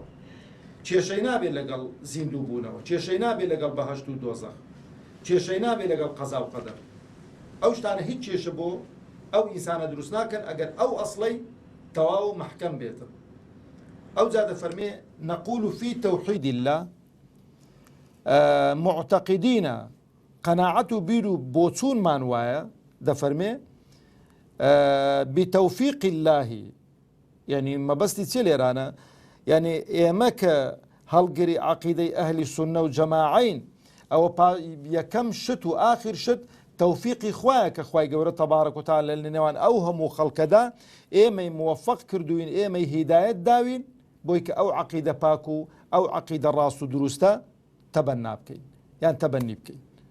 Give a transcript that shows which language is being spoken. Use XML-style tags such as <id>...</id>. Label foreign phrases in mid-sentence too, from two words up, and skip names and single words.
<ckb>کێشەی نابێت لەگەڵ زیندوو بوونەوە، کێشەی نابێت لەگەڵ بەهەشت و دۆزەخ، کێشەی نابێت لەگەڵ قەزا و قەدەر. ئەو شتانە هیچ کێشە بۆ ئەو ئینسانە دروست ناکەن ئەگەر ئەو ئەسڵەی تەواو و محکەم بێتن. ئەو جا دەفەرمێ</ckb> <ar>نەقول في توحید الله معتقدین</ar> <ckb>قەناعەت و بیر و بۆچوونمان وایە، دەفەرمێ</ckb> <ar>بتەوفیق الله،</ar> <ckb>یعنی مەبەستی چێ لێرانە، یعنی ئێمە کە هەڵگری عەقیدەی ئەهلی سوننە و جەماعەین، ئەوە یەکەم شت و ئاخر شت تەوفیقی خوایە کە خوای گەورە تەبارەک و تەعالا لە نێوان ئەو هەموو خەڵکەدا ئێمەی موەفەق کردوین، ئێمەی هیدایەت داوین بۆی کە ئەو عەقیدە پاک و ئەو عەقیدە ڕاست و دروستە تەبەننا بکەین یان تەبەنی بکەین.</ckb>